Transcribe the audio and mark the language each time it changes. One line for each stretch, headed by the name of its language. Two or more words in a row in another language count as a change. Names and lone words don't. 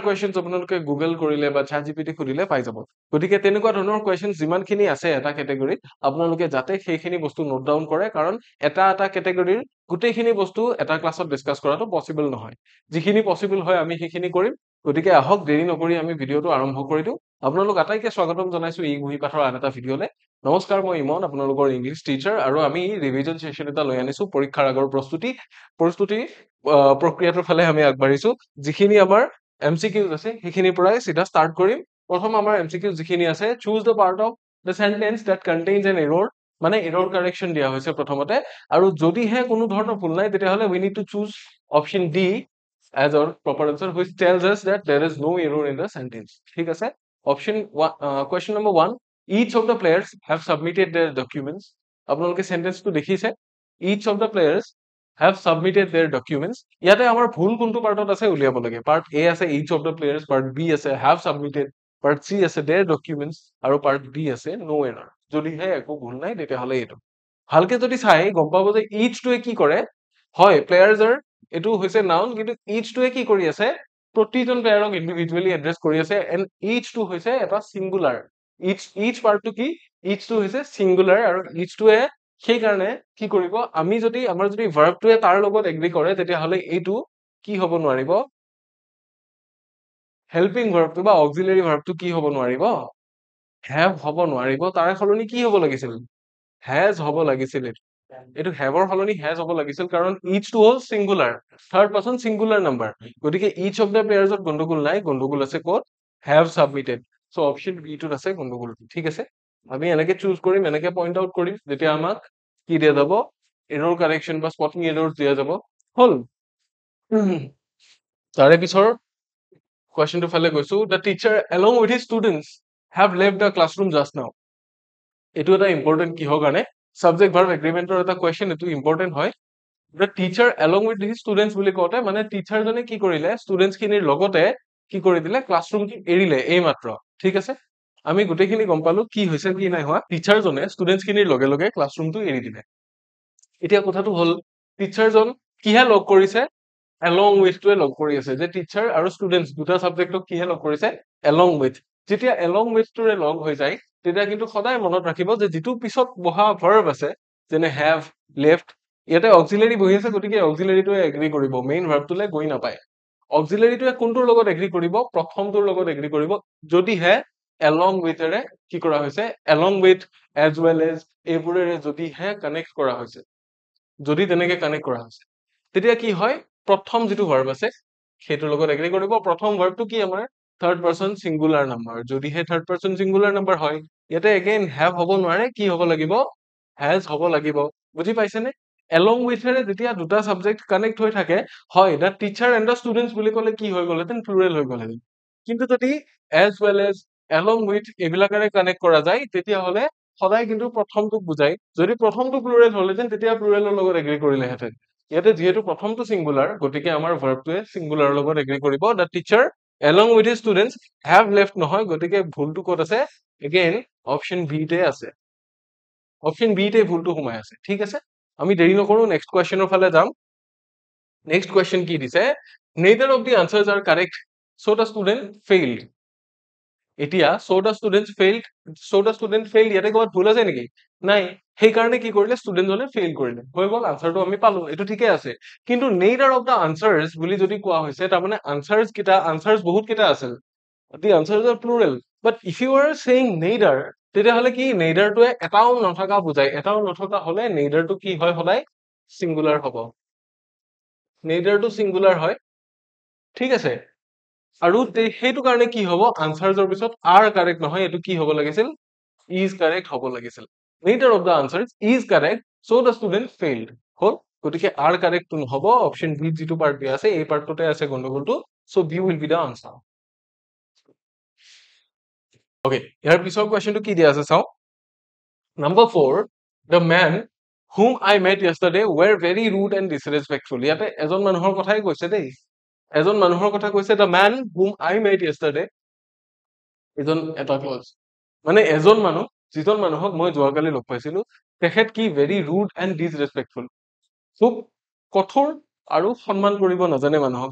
Assamese: কুৱেশ্যনছ আপোনালোকে গুগল কৰিলে বা চ্যাট জিপিটি সুধিলে পাই যাব গতিকে তেনেকুৱা ধৰণৰ কুৱেশ্যনছ যিমানখিনি আছে এটা কেটেগৰীত আপোনালোকে যাতে সেইখিনি বস্তু
English: note down
Assamese: কৰে কাৰণ এটা কেটেগৰীৰ গোটেইখিনি বস্তু এটা ক্লাছত ডিসকাস কৰাটো পসিবল নহয় যিখিনি পসিবল হয় আমি সেইখিনি কৰিম গতিকে আহক দেৰি নকৰি আমি ভিডিঅটো আৰম্ভ কৰি দিওঁ আপোনালোক আটাইকে স্বাগতম জনাইছো এই বহি পাঠৰ আন এটা ভিডিঅলে নমস্কাৰ মই ইমন আপোনালোকৰ
English: English teacher
Assamese: আৰু আমি
English: revision session
Assamese: এটা লৈ আনিছো পৰীক্ষাৰ আগৰ প্ৰস্তুতি প্ৰক্ৰিয়াটোৰ ফালে আমি আগবাঢ়িছো যিখিনি আমাৰ এমসিকিউজ আছে সেইখিনিৰ পৰাই সিধা স্টাৰ্ট কৰিম প্ৰথম আমাৰ এমসিকিউজ যিখিনি আছে
English: choose the part of the sentence that contains an error
Assamese: মানে
English: error correction
Assamese: দিয়া হৈছে প্ৰথমতে আৰু যদিহে কোনো ধৰণৰ ভুল নাই তেতিয়াহলে
English: we need to choose option D as our proper answer which tells us that there is no error in the sentence
Assamese: ঠিক আছে
English: question number 1 each of the players have submitted their documents
Assamese: আপোনালোকে সেন্টেন্সটো দেখিছে
English: each of the players have submitted their documents
Assamese: ইয়াতে আমাৰ ভুল কোনটো পাৰ্টত আছে উলিয়াব লাগে
English: part A
Assamese: আছে
English: each of the players part B
Assamese: আছে
English: have submitted part C
Assamese: আছে
English: their documents
Assamese: আৰু
English: part D
Assamese: আছে
English: no error
Assamese: যদিহে একো ভুল নাই তেতিয়াহলে এইটো ভালকে যদি চাই গম পাব যে each টোৱে কি কৰে হয়
English: players are
Assamese: এটো হৈছে নাউন কিন্তু each টোৱে কি কৰি আছে প্ৰতিজন প্লেয়াৰক
English: individually address
Assamese: কৰি আছে এন্ড each টো হৈছে এটা সিঙ্গুলাৰ each পাৰ্টটো কি each টো হৈছে সিঙ্গুলাৰ আৰু each টোৱে সেই কাৰণে কি কৰিব আমি যদি আমাৰ যদি ভাৰ্বটোৱে তাৰ লগত এগ্ৰি কৰে তেতিয়াহলে এইটো কি হ'ব নোৱাৰিব হেল্পিং ভাৰ্বটো বা অক্সিলাৰি ভাৰ্বটো কি হ'ব নোৱাৰিব have হ'ব নোৱাৰিব তাৰে সলনি কি হ'ব লাগিছিল has হ'ব লাগিছিল এইটো হেভৰ সলনি হেজ হ'ব লাগিছিল কাৰণ each টো হ'ল সিঙ্গুলাৰ
English: third person singular number
Assamese: গতিকে
English: each of the players
Assamese: ত গণ্ডগোল নাই গণ্ডগোল আছে ক'ত
English: have submitted so option B
Assamese: টোত আছে গণ্ডগোল ঠিক আছে আমি এনেকে চুজ কৰিম এনেকে
English: point out
Assamese: কৰিম যেতিয়া আমাক কি দিয়া যাব
English: error correction
Assamese: বা
English: spotting errors
Assamese: দিয়া যাব হল তাৰে পিছৰ কোৱেশ্চনটো ফালে গৈছো
English: the teacher along with his students have left the classroom just now
Assamese: এইটো এটা ইম্পৰ্টেন্ট কিহৰ কাৰণে
English: subject verb agreement
Assamese: এটা কোৱেশ্চন এটো ইম্পৰ্টেন্ট হয়
English: the teacher along with his students
Assamese: বুলি কওঁতে মানে টিচাৰ জনে কি কৰিলে ষ্টুডেন্টছ খিনিৰ লগতে কি কৰি দিলে ক্লাছৰুম এৰিলে এই মাত্ৰ ঠিক আছে আমি গোটেইখিনি গম পালো কি হৈছে কি নাই হোৱা টিচাৰ জনে ষ্টুডেন্টছ খিনিৰ লগে লগে ক্লাছৰুমটো এৰি দিলে এতিয়া কথাটো হল টিচাৰজন কিহে লগ কৰিছে
English: along with
Assamese: টোৱে লগ কৰি আছে যে টিচাৰ আৰু ষ্টুডেন্টছ দুটা সাবজেক্টক কিহে লগ কৰিছে
English: along with
Assamese: যেতিয়া
English: along with
Assamese: টোৰে লগ হৈ যায় তেতিয়া কিন্তু সদায় মনত ৰাখিব যে যিটো পিছত বহা ভাৰ্ব আছে যেনে
English: have left
Assamese: ইয়াতে অক্সিলাৰি বহি আছে গতিকে অক্সিলাৰিটোৱে এগ্ৰি কৰিব মেইন ভাৰ্বটোলে গৈ নাপায় অক্সিলাৰিটোৱে কোনটোৰ লগত এগ্ৰি কৰিব প্ৰথমটোৰ লগত এগ্ৰি কৰিব যদিহে
English: along with
Assamese: এৰে কি কৰা হৈছে
English: along with as well as
Assamese: এইবোৰেৰে যদিহে কানেক্ট কৰা হৈছে যদি তেনেকে কানেক্ট কৰা হৈছে তেতিয়া কি হয় প্ৰথম যেটো ভাৰ্ব আছে সেইটোৰ লগত এগ্ৰি কৰিব প্ৰথম ভাৰ্বটো কি আমাৰ
English: third person singular number
Assamese: যদিহে
English: third person singular number
Assamese: হয় ইয়াতে এগেইন have হ'ব নোৱাৰে কি হ'ব লাগিব has হ'ব লাগিব বুজি পাইছেনে
English: along with
Assamese: এৰে যেতিয়া দুটা সাবজেক্ট কানেক্ট হৈ থাকে হয়
English: the teacher and the students
Assamese: বুলি ক'লে কি হৈ গ'লহেতেন প্লুৰেল হৈ গ'লহেতেন কিন্তু যদি
English: as well as along with
Assamese: এইবিলাকেৰে কানেক্ট কৰা যায় তেতিয়া হলে সদায় কিন্তু প্ৰথমটোক বুজাই যদি প্ৰথমটো প্লুৰেল হলহেতেন তেতিয়া প্লুৰেলৰ লগত এগ্ৰি কৰিলেহেতেন ইয়াতে যেহেতু প্ৰথমটো সিঙ্গুলাৰ গতিকে আমাৰ ভাৰ্বটোৱে সিঙ্গুলাৰৰ লগত এগ্ৰি কৰিব
English: the teacher along with his students have left
Assamese: নহয় গতিকে ভুলটো ক'ত আছে এগেইন
English: option B
Assamese: তে আছে
English: option B
Assamese: তে ভুলটো সোমাই আছে ঠিক আছে আমি দেৰি নকৰো নেক্সট কোৱেশ্চনৰ ফালে যাম
English: next question
Assamese: কি দিছে
English: neither of the answers are correct so the student failed
Assamese: এতিয়া
English: so the students failed
Assamese: ইয়াতে ক'ত ভুল আছে নেকি নাই সেই কাৰণে কি কৰিলে ষ্টুডেন্ট জনে ফেইল কৰিলে হৈ গ'ল আনসাৰটো আমি পালো এটো ঠিকে আছে কিন্তু
English: neither of the answers
Assamese: বুলি যদি কোৱা হৈছে তাৰ মানে আনসাৰস বহুত কেটা আছে
English: the answers are plural but if you are saying neither
Assamese: তেতিয়াহলে কি neither টোৱে এটাও নথকা বুজায় এটাও নথকা হলে neither টো কি হয় সদায় সিঙ্গুলাৰ হ'ব neither টো সিঙ্গুলাৰ হয় ঠিক আছে আৰু সেইটো কাৰণে কি হ'ব আনসাৰসৰ পিছত
English: are correct
Assamese: নহয় এটো কি হ'ব লাগিছিল
English: is correct
Assamese: হ'ব লাগিছিল
English: neither of the answers is correct so the student failed
Assamese: হল গতিকে
English: r correct
Assamese: নহব
English: option B
Assamese: যিটো পার্ট দিয়া আছে এই পার্টটোতে আছে গন্ডগোলটো
English: so b will be the answer
Assamese: okay ইয়াৰ পিছৰ কোৱেশ্চনটো কি দিয়া আছে চাও
English: number 4 the man whom I met yesterday were very rude and disrespectful
Assamese: ইয়াতে এজন মানুহৰ কথাই কৈছে দেই এজন মানুহৰ কথা কৈছে
English: the man whom I met yesterday
Assamese: এজন এটা ক্লজ মানে এজন মানুহ যিজন মানুহক মই যোৱাকালি লগ পাইছিলো তেখেত কি
English: very rude and disrespectful
Assamese: খুব কঠোৰ আৰু সন্মান কৰিব নাজানে মানুহক